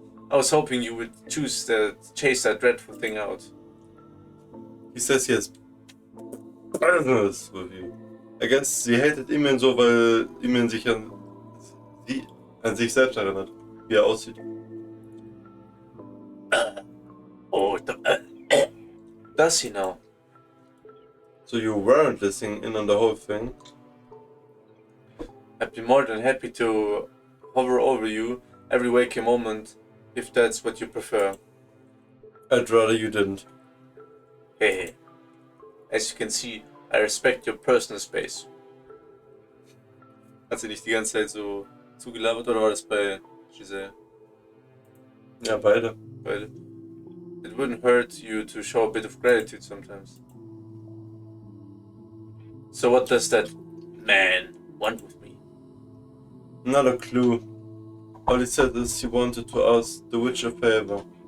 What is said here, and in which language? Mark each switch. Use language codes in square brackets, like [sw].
[en] I was hoping you would chase that dreadful thing out. He says he has business with you. I guess [de] sie hatet Emian so, weil Emian sich an sich selbst erinnert, wie er aussieht. [en] Does he now? So you weren't listening in on the whole thing? I'd be more than happy to hover over you every waking moment, if that's what you prefer. I'd rather you didn't. Hey, as you can see, I respect your personal space. [de] Hat sie nicht die ganze Zeit so zugelabert oder war das bei Giselle? Ja, beide. Beide. [en] It wouldn't hurt you to show a bit of gratitude sometimes. So what does that man want with me? Not a clue. All he said is he wanted to ask the witch a favor.